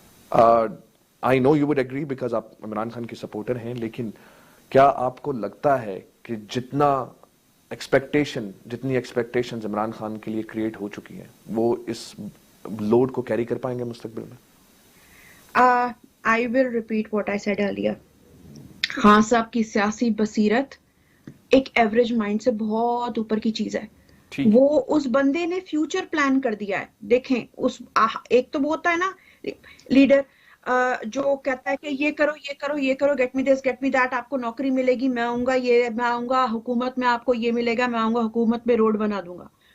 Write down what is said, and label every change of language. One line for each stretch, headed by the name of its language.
English: I know you would agree because
Urdu: آپ عمران خان کی supporter ہیں, لیکن کیا آپ کو لگتا ہے کہ جتنی ایکسپیکٹیشنز عمران خان کے لیے کریٹ ہو چکی ہیں وہ اس لوڈ کو کیری کر پائیں گے مستقبل میں؟
English: I will repeat what I said earlier.
Urdu: Khan صاحب کی سیاسی بصیرت ایک ایوریج مائنڈ سے بہت اوپر کی چیز ہے. وہ اس بندے نے فیوچر پلان کر دیا ہے. دیکھیں ایک تو وہ ہوتا ہے نا لیڈر جو کہتا ہے کہ یہ کرو یہ کرو یہ کرو,
English: get me this get me that,
Urdu: آپ کو نوکری ملے گی, میں آؤں گا, میں آؤں گا حکومت میں, آپ کو یہ ملے گا, میں آؤں گا حکومت میں, روڈ بنا دوں گا.